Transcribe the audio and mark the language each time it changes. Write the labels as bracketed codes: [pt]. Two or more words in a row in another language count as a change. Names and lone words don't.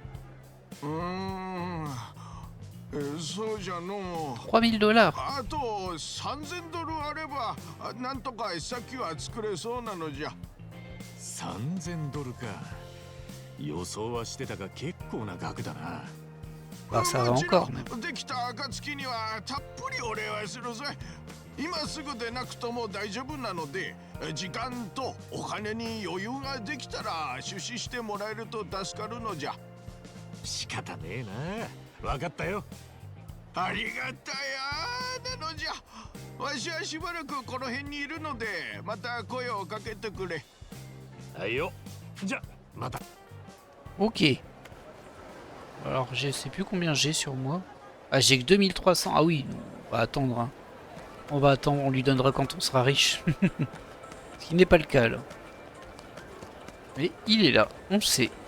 [ja] そうじゃの。 [fr] 3000 dollars. [ja] あと3000ドルあればなんとか先は作れそうなのじゃ。 3000ドルか。予想はしてたが結構な額だな。 [fr] Bah, ça va [ja] もちろ [fr] encore. [ja] ん [fr] Mais... [ja] できた暁にはたっぷりお礼はするぞ。今すぐでなくとも大丈夫なので、時間とお金に余裕ができたら出資してもらえると助かるのじゃ。仕方ねえな。わかったよ。ありがたやなのじゃ。わしはしばらくこの辺にいるのでまた声をかけてくれ。はいよ。じゃまた。 [fr] Ok. Alors, je sais plus combien j'ai sur moi. Ah, j'ai que 2300. Ah oui, on va attendre. Hein. On va attendre, on lui donnera quand on sera riche. Ce qui n'est pas le cas là. Mais il est là, on sait.